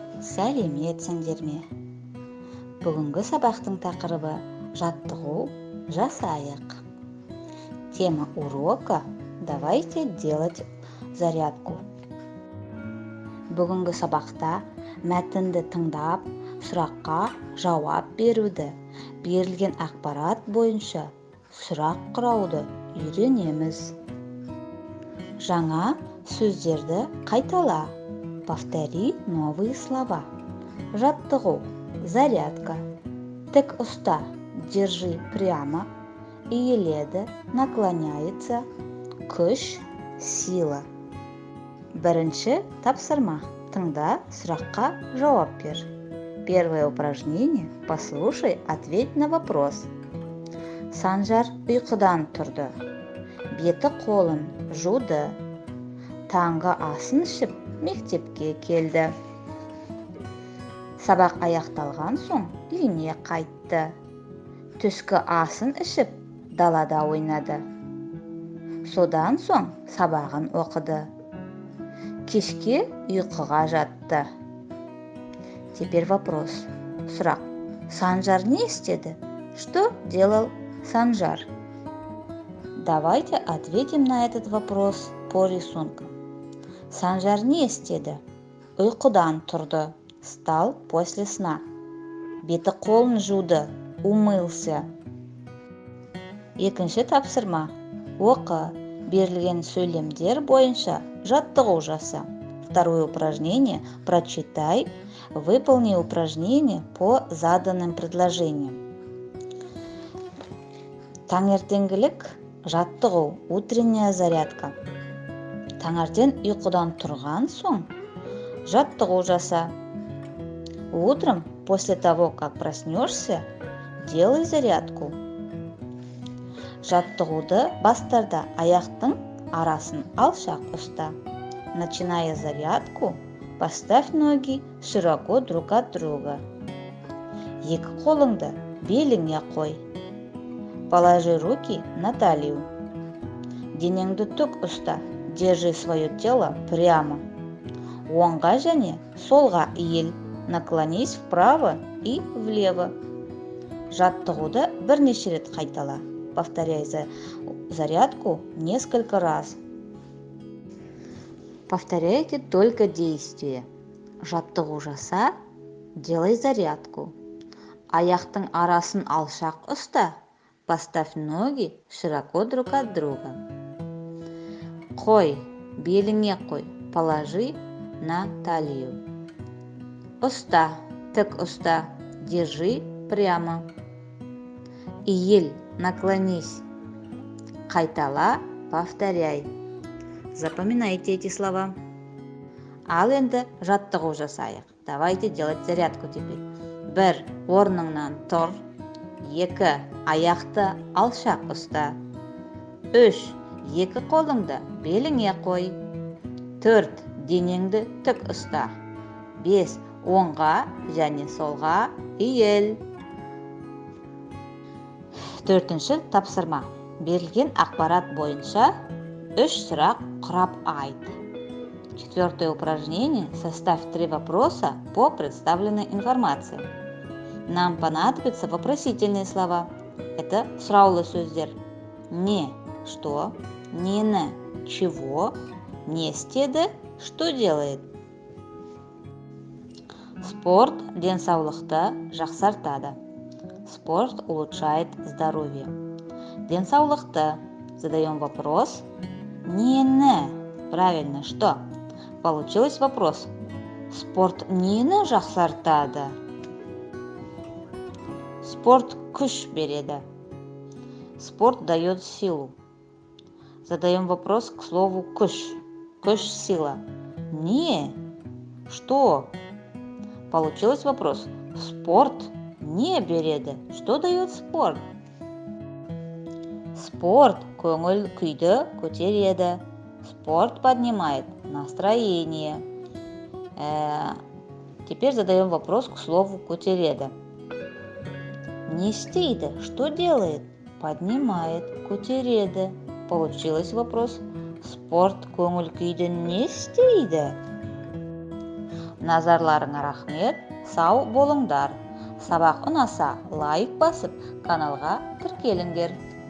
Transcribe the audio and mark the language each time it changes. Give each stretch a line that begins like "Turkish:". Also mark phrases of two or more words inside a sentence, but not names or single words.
Kazakh: Сәлеметсіңдер ме? Бүгінгі сабақтың тақырыбы жаттығу жасайық.
Russian: Тема урока «Давайте делать зарядку».
Kazakh: Бүгінгі сабақта мәтінді тыңдап, сұраққа жауап беруді, берілген ақпарат бойынша сұрақ құрауды үйренеміз. Жаңа сөздерді қайтала.
Russian: Повтори новые слова.
Kazakh: Жаттығу, зарядка. Тік ұста,
Russian: держи прямо.
Kazakh: Иіледі, наклоняется. Күш, сила. Бірінші тапсырма. Тыңда, сұраққа жауап бер.
Russian: Первое упражнение. Послушай, ответь на вопрос.
Kazakh: Санжар ұйқыдан тұрды. Беті қолын жуды. Таңғы асын ішіп, мектепке келді. Сабақ аяқталған соң үйіне қайтты. Түскі асын ішіп, далада ойнады. Содан соң сабағын оқыды. Кешке ұйқыға жатты.
Russian: Теперь вопрос.
Kazakh: Сұрақ. Санжар не істеді?
Russian: Что делал Санжар? Давайте ответим на этот вопрос по рисункам.
Kazakh: Санжар не істеді? Ұйқыдан тұрды.
Russian: Встал после сна.
Kazakh: Беті қолын жуды. Умылся. Екінші тапсырма. Оқы. Берілген сөйлемдер бойынша жаттығу жаса.
Russian: Второе упражнение. Прочитай. Выполни упражнение по заданным предложениям.
Kazakh: Таңертеңгілік жаттығу.
Russian: Утренняя зарядка.
Kazakh: Таңертең ұйқыдан тұрған соң жаттығу жаса.
Russian: Утром, после того, как проснешься, делай зарядку.
Kazakh: Жаттығуды бастарда аяқтың арасын алшақ ұста.
Russian: Начиная зарядку, поставь ноги широко друг от друга.
Kazakh: Екі қолыңды беліңе қой.
Russian: Положи руки на талию.
Kazakh: Денеңді тік ұста.
Russian: Держи свое тело прямо.
Kazakh: Оңға және солға иіл.
Russian: Наклонись вправо и влево.
Kazakh: Жаттығуды бірнеше рет қайтала.
Russian: Повторяй зарядку несколько раз. Повторяйте только действие.
Kazakh: Жаттығу жаса,
Russian: делай зарядку.
Kazakh: Аяқтың арасын алшақ ұста.
Russian: Поставь ноги широко друг от друга.
Kazakh: Қой, беліңе қой,
Russian: положи на талию.
Kazakh: Ұста, тік ұста,
Russian: держи прямо.
Kazakh: Иіл, наклонись. Қайтала,
Russian: повторяй. Запоминайте эти слова.
Kazakh: Ал енді жаттығу жасайық.
Russian: Давайте делать зарядку теперь.
Kazakh: 1. Орныңнан тұр. 2. Аяқты алшақ ұста. 3. Екі қолыңды беліңе қой. 4. Денеңді тік ұста. 5. Оңға және солға иіл. 4. Тапсырма. Берілген ақпарат бойынша 3 сұрақ құрап айт.
Russian: 4. упражнение. Составь 3 вопроса по представленной информации. Нам понадобятся вопросительные слова. Это
Kazakh: сұраулы сөздер. Не, что, нені, чего, не істеді,
Russian: что делает.
Kazakh: Спорт денсаулықты жақсартады.
Russian: Спорт улучшает здоровье. Денсаулықты. Задаем вопрос. Нені. Правильно, что? Получилось вопрос.
Kazakh: Спорт нені жақсартады? Спорт күш береді.
Russian: Спорт дает силу. Задаем вопрос к слову күш.
Kazakh: Күш,
Russian: сила. Не. Что? Получилось вопрос.
Kazakh: Спорт не береді.
Russian: Что дает спорт?
Kazakh: Спорт көңіл күйді көтереді.
Russian: Спорт поднимает настроение. Теперь задаем вопрос к слову көтереді.
Kazakh: Не істейді.
Russian: Что делает? Поднимает, көтереді. Получилось вопрос.
Kazakh: Спорт көңіл күйді не істейді? Назарларыңа рахмет, сау болыңдар. Сабақ ұнаса лайк басып, каналға тіркеліңдер.